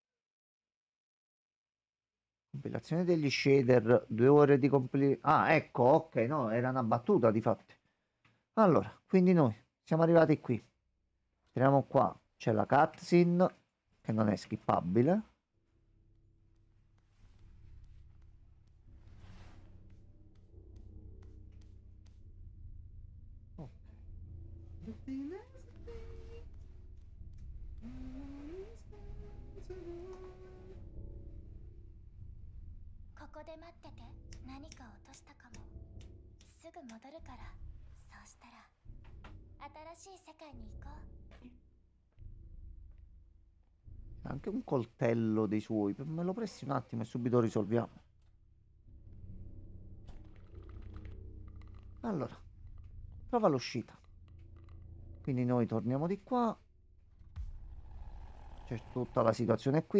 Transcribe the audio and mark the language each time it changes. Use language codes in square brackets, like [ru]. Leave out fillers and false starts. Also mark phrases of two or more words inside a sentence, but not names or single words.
[it] Compilazione degli shader, 2 ore di Ah, ecco, ok, no, era una battuta di fatti. Allora, quindi noi siamo arrivati qui. Entriamo qua, c'è la cutscene che non è skippabile. Ok. [ja] ここで待ってて。何か落としたかも。すぐ戻るから。そうしたら新しい世界に行こう。 [it] Anche un coltello dei suoi. Me lo presti un attimo e subito risolviamo. Allora, trova l'uscita. Quindi noi torniamo di qua. C'è tutta la situazione qui.